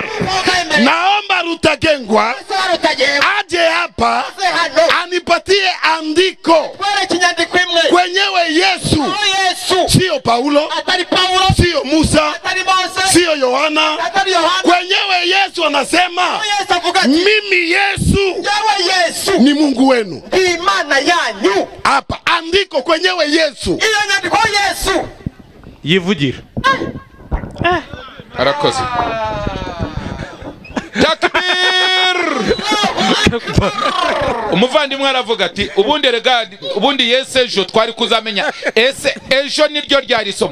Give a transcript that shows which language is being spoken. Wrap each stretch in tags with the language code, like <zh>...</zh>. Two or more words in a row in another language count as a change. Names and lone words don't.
<sw>Naomba Rutagengwa aje hapa anipatie andiko kwenyewe Yesu, sio Paulo, sio Musa, sio Yohana. Kwenyewe Yesu anasema mimi Yesu ni Mungu wenu. Hapa andiko kwenyewe Yesu.</sw> <rw>Yivugira. Arakoze. Takbir! Umuvandimwe aravuga ati ubundi Yesu ejo twari kuzamenya ese ejo niryo ryari somo.</rw>